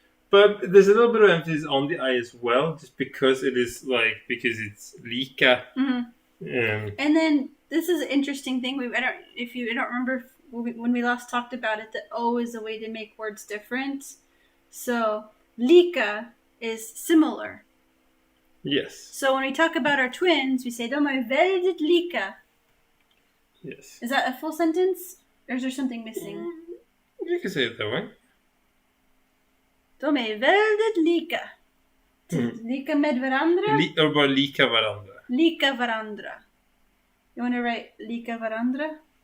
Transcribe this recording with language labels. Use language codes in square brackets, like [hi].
[en] But there's a little bit of emphasis on the I as well, just because because it's lika. Mm-hmm. And then this is an interesting thing. If you don't remember when we last talked about it, that O is a way to make words different. So lika is similar. Yes. So when we talk about our twins, we say [sv] de är väldigt lika. [en] Yes. Is that a full sentence? Or is there something missing? You can say it that way. [sv] De är väldigt lika. Lika med varandra? Eller bara lika varandra. Lika varandra. [en] You want to write [sv] lika varandra?